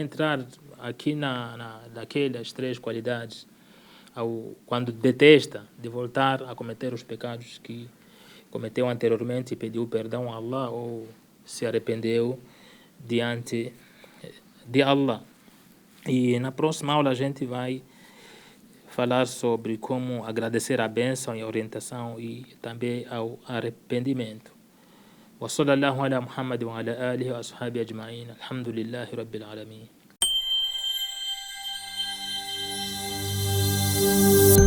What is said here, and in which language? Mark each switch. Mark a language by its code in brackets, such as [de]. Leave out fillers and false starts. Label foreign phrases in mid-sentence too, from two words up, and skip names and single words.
[pt] naquelas 3 qualidades, quando detesta de voltar a cometer os pecados que cometeu anteriormente e pediu perdão a Allah ou se arrependeu diante de Allah. E na próxima aula a gente vai falar sobre como agradecer a bênção e a orientação e também ao arrependimento. [ar] وصلى الله على محمد وعلى آله وأصحابه أجمعين الحمد لله رب العالمين.